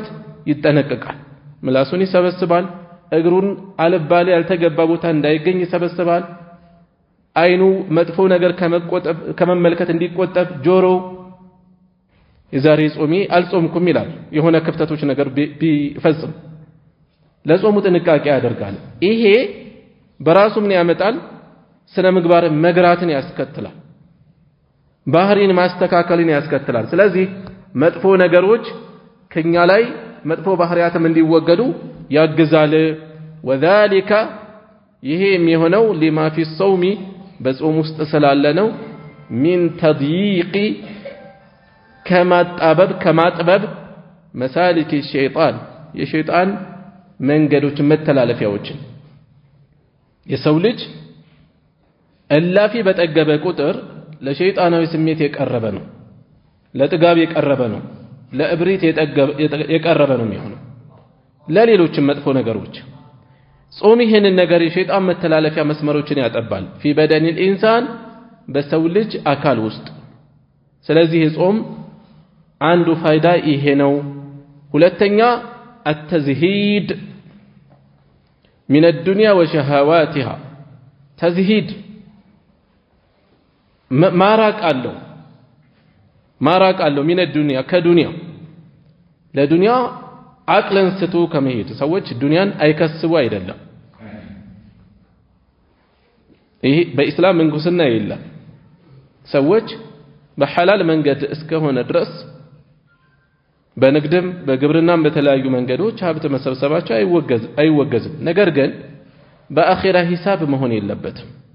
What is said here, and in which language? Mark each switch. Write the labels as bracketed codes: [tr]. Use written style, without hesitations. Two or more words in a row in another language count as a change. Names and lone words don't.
[am] ይጠነቀቃል። ምላሱን ይሰበስባል። እግሩን አልባሌ ያልተገባ ቦታ እንዳይገኝ ይሰበስባል። አይኑ መጥፎ ነገር ከመመልከት እንዲቆጠብ፣ ጆሮ የዛሬ ጾሜ አልጾምኩም ይላል የሆነ ክፍተቶች ነገር ቢፈጽም ለጾሙ ጥንቃቄ ያደርጋል። ይሄ በራሱ ምን ያመጣል? ስነ ምግባር መግራትን ያስከትላል። ባህሪን ማስተካከልን ያስከትላል። ስለዚህ መጥፎ ነገሮች ከኛ ላይ መጥፎ ባህሪያትም እንዲወገዱ ያግዛል። ወذلك ይሄ የሚሆነው [ar] لما في الصوم [am] በጾም ውስጥ ስላለ ነው። [ar] من تضييق [am] ከማጥበብ [ar] مسالك الشيطان [am] የሸይጣን መንገዶች መተላለፊያዎችን። የሰው ልጅ እላፊ በጠገበ ቁጥር ለሸይጣናዊ ስሜት የቀረበ ነው፣ ለጥጋብ የቀረበ ነው፣ ለእብሪት የቀረበ ነው የሚሆነው፣ ለሌሎችም መጥፎ ነገሮች። ጾም ይህንን ነገር የሸይጣን መተላለፊያ መስመሮችን ያጠባል። [ar] في بدن الإنسان [am] በሰው ልጅ አካል ውስጥ። ስለዚህ ጾም አንዱ ፋይዳ ይሄ ነው። ሁለተኛ [ar] التزهيد من الدنيا وشهواتها تزهيد [am] ማራቅ አለው [ar] من الدنيا [am] ከዱንያ ለዱንያ አቅለን ስቶ ከመሄድ ሰዎች ዱንያን አይከስቡ አይደለም። ይሄ በእስላም መንጉስና የለም። ሰዎች በሐላል መንገድ እስከሆነ ድረስ በንግድም በግብርናም በተለያዩ መንገዶች ሀብት መሰብሰባቸው አይወገዝም። ነገር ግን በአኺራ ሂሳብ መሆን የለበትም።